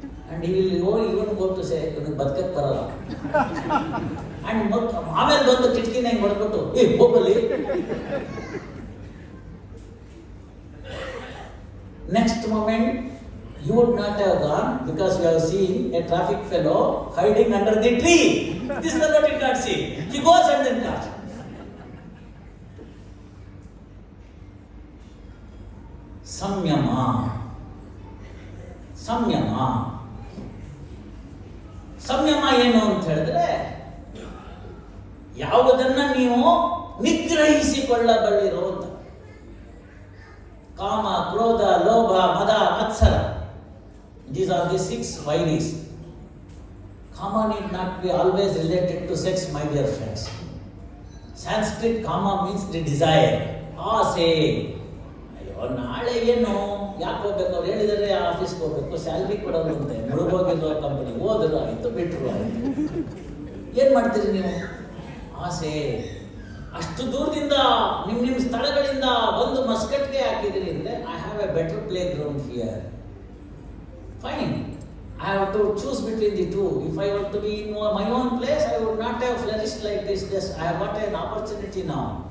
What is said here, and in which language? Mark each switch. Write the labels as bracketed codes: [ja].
[en] And he will go, even go to say, [kn] ಇವನಿಗೆ ಬದುಕಕ್ಕೆ ಬರಲ್ಲ. And ಆಮೇಲೆ ಬಂದು ಕಿಟಕಿನ ಹಿಂಗೆ ಹೊಡ್ಬಿಟ್ಟು ಹೋಗಲಿ. [en] Next moment, you would not have gone because you have seen a traffic fellow hiding under the tree. This fellow did not see. He goes and then comes. [kn] ಸಂಯಮ ಸಂಯಮ ಸಂಯಮ ಏನು ಅಂತ ಹೇಳಿದ್ರೆ, ಯಾವುದನ್ನ ನೀವು ನಿಗ್ರಹಿಸಿಕೊಳ್ಳಬಲ್ಲಿರೋ ಅಂತ. [en] ಕಾಮ, ಕ್ರೋಧ, ಲೋಭ, ಮದ, ಮತ್ಸರ, these are the 6 vairis. Kama need not be always related to sex, my dear friends. Sanskrit kama means the desire, ಆಸೆ. [kn] ನಾಳೆ ಏನು ಯಾಕೆ ಹೋಗ್ಬೇಕು, ಅವ್ರು ಹೇಳಿದರೆ ಆಫೀಸ್ಗೆ ಹೋಗ್ಬೇಕು, ಸ್ಯಾಲ್ರಿ ಕೊಡೋದು ಅಂತೆ, ಮುಳುಗೋಗಿರೋ ಕಂಪನಿ, ಹೋದ್ರು ಆಯಿತು, ಬಿಟ್ಟರು ಆಯಿತು. ಏನು ಮಾಡ್ತೀರಿ ನೀವು? ಆಸೆ. ಅಷ್ಟು ದೂರದಿಂದ ನಿಮ್ಮ ಸ್ಥಳಗಳಿಂದ ಒಂದು ಮಸ್ಕಟ್ಗೆ ಹಾಕಿದಿರಿ ಅಂದರೆ [en] I have a better playground here. Fine, I have to choose between the two. If I were to be in my own place, I would not have flourished like this. Just I have got an opportunity now.